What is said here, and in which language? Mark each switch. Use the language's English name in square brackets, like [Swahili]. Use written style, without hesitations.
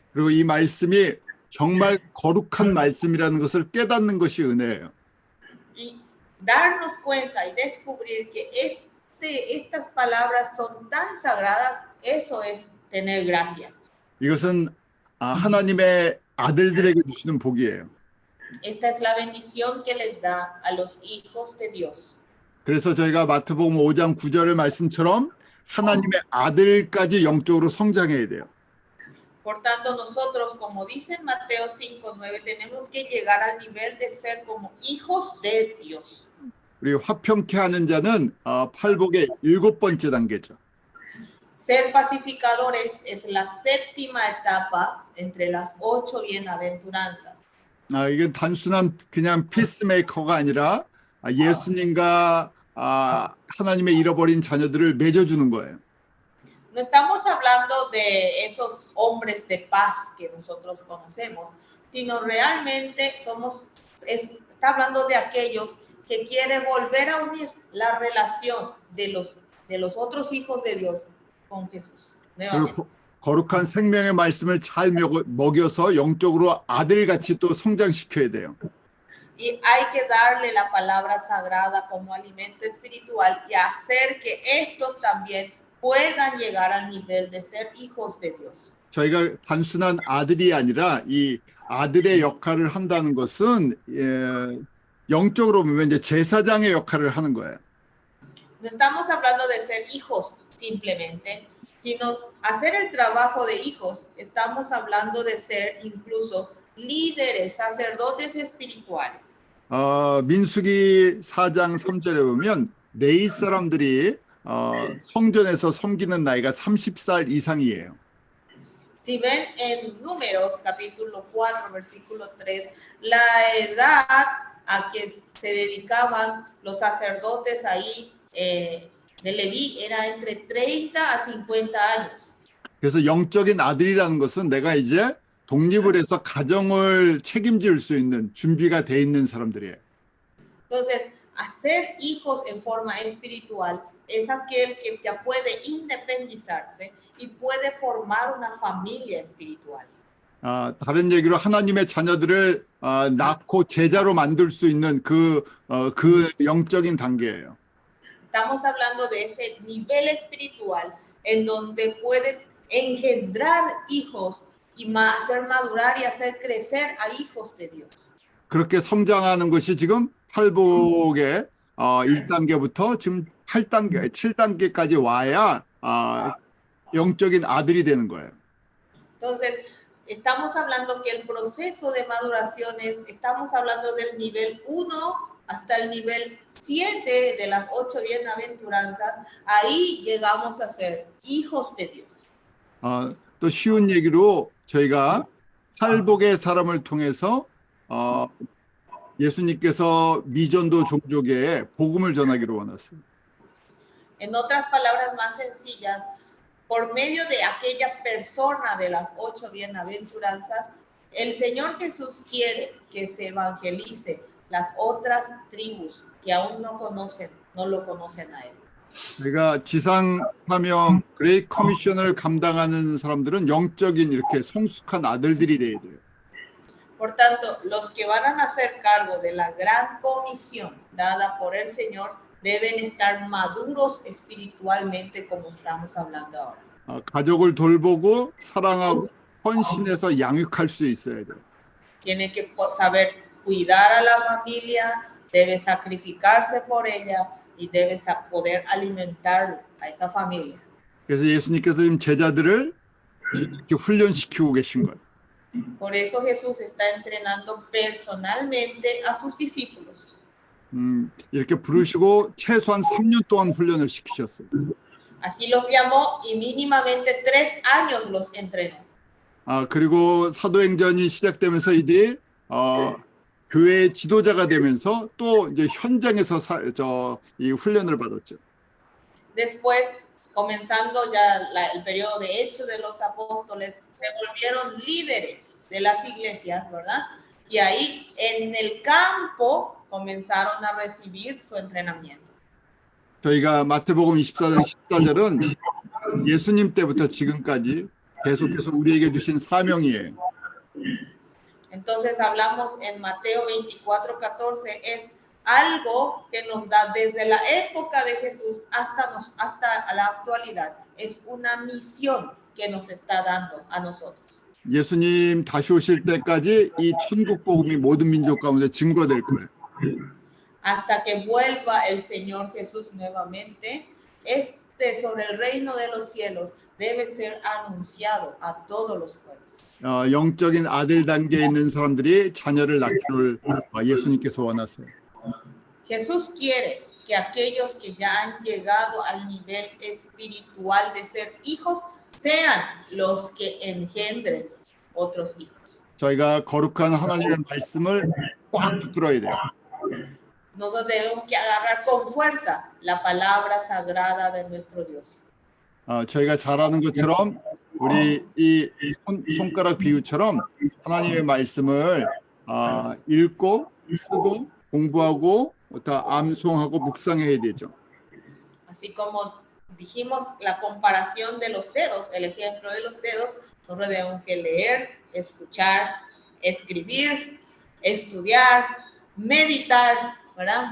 [Korean] 그리고 이 말씀이 정말 거룩한 말씀이라는 것을 깨닫는 것이 은혜예요. [Spanish] Y darnos cuenta y descubrir que estas palabras son tan sagradas, eso es tener gracia. [Korean] 이것은 하나님의 아들들에게 주시는 복이에요. [Spanish] Esta es la bendición que les da a los hijos de Dios. [Korean] 그래서 저희가 마태복음 5장 9절의 말씀처럼 하나님의 아들까지 영적으로 성장해야 돼요. [Spanish] Por tanto, nosotros, como dice en Mateo 5:9, tenemos que llegar al nivel de ser como hijos de Dios. [Korean] 우리 화평케 하는 자는 팔복의 7번째 단계죠. [Spanish] Ser pacificadores es la séptima etapa entre las 8 bienaventuranzas. [Korean] 이게 단순한 그냥 피스메이커가 아니라 예수님과 하나님의 잃어버린 자녀들을 맺어주는 거예요. [Spanish] No estamos hablando de esos hombres de paz que nosotros conocemos, sino realmente está hablando de aquellos que quieren volver a unir la relación de los otros hijos de Dios con Jesús. [Korean] 그리고 거룩한 생명의 말씀을 잘 먹여서 영적으로 아들같이 또 성장시켜야 돼요. [Spanish] Y hay que darle la palabra sagrada como alimento espiritual y hacer que estos también puedan llegar al nivel de ser hijos de Dios. [Korean] 저희가 단순한 아들이 아니라 이 아들의 역할을 한다는 것은 영적으로 보면 이제 제사장의 역할을 하는 거예요. [Spanish] No estamos hablando de ser hijos simplemente, sino hacer el trabajo de hijos. Estamos hablando de ser incluso líderes, sacerdotes espirituales. [Korean] 민수기 4장 3절에 보면 레위 사람들이 성전에서 섬기는 나이가 30살 이상이에요. [Spanish] Si ven en Números capítulo 4 versículo 3, la edad a que se dedicaban los sacerdotes ahí de Leví era entre 30 a 50 años. [Korean] 그래서 영적인 아들이라는 것은 내가 이제 독립을 해서 가정을 책임질 수 있는 준비가 돼 있는 사람들이에요. [Spanish] Entonces, hacer hijos en forma espiritual es aquel que ya puede independizarse y puede formar una familia espiritual. [Korean] 다른 얘기로 하나님의 자녀들을 낳고 제자로 만들 수 있는 그 영적인 단계예요. [Spanish] Estamos hablando de ese nivel espiritual en donde puede engendrar hijos y hacer madurar y hacer crecer a hijos de Dios. [Korean] 그렇게 성장하는 것이 지금 팔복의 1단계부터 지금 8단계, 7단계까지 와야 영적인 아들이 되는 거예요. [Spanish] Entonces, estamos hablando que el proceso de maduración estamos hablando del nivel 1 hasta el nivel 7 de las 8 bienaventuranzas. Ahí llegamos a ser hijos de Dios. [Korean] 또 쉬운 얘기로 저희가 팔복의 사람을 통해서 예수님께서 미전도 종족에 복음을 전하기로 원하세요. [Spanish] En otras palabras más sencillas, por medio de aquella persona de las 8 bienaventuranzas, el Señor Jesús quiere que se evangelice las otras tribus que aún no lo conocen a Él. [Korean] 저희가 지상 사명 그레이트 커미션을 감당하는 사람들은 영적인 이렇게 성숙한 아들들이 돼야 돼요. [Spanish] Por tanto, los que van a hacer cargo de la gran comisión dada por el Señor deben estar maduros espiritualmente como estamos hablando ahora. [Korean] 가족을 돌보고 사랑하고 헌신해서 양육할 수 있어야 돼요. [Spanish] Tiene que saber cuidar a la familia, debe sacrificarse por ella y debe poder alimentar a esa familia. [Korean] 그래서 예수님께서 지금 제자들을 이렇게 훈련시키고 계신 거예요. [Spanish] Por eso Jesús está entrenando personalmente a sus discípulos. [Korean] 이렇게 부르시고 최소한 3년 동안 훈련을 시키셨어요. [Spanish] Así los llamó y mínimamente 3 años los entrenó. [Korean] 그리고 사도행전이 시작되면서 이들이 교회의 지도자가 되면서 또 이제 현장에서 이 훈련을 받았죠. [Spanish] Después, comenzando ya el periodo de Hechos de los Apóstoles, se volvieron líderes de las iglesias, ¿verdad? Y ahí en el campo comenzaron a recibir su entrenamiento. [Korean] 저희가 마태복음 24장 14절은 예수님 때부터 지금까지 계속해서 우리에게 주신 사명이에요. [Spanish] Entonces hablamos en Mateo 24:14, es algo que nos da desde la época de Jesús hasta la actualidad. Es una misión que nos está dando a nosotros. [Korean] 예수님 다시 오실 때까지 이 천국 복음이 모든 민족 가운데 증거될 거예요. [Spanish] Hasta que vuelva el Señor Jesús nuevamente, sobre el reino de los cielos debe ser anunciado a todos los pueblos. [Korean] 영적인 아들 단계에 있는 사람들이 자녀를 낳기를 예수님께서 원하세요. [Spanish] Jesús quiere que aquellos que ya han llegado al nivel espiritual de ser hijos sean los que engendren otros hijos. [Korean] 저희가 거룩한 하나님의 말씀을 꽉 붙들어야 돼요. [Spanish] Nosotros tenemos que agarrar con fuerza la palabra sagrada de nuestro Dios. [Korean] 저희가 잘 아는 것처럼 우리 이 손가락 비유처럼 하나님의 말씀을 읽고 쓰고 공부하고 다 암송하고 묵상해야 되죠. [Spanish] Así como dijimos la comparación de los dedos, el ejemplo de los dedos, nosotros tenemos que leer, escuchar, escribir, estudiar, meditar, ¿verdad?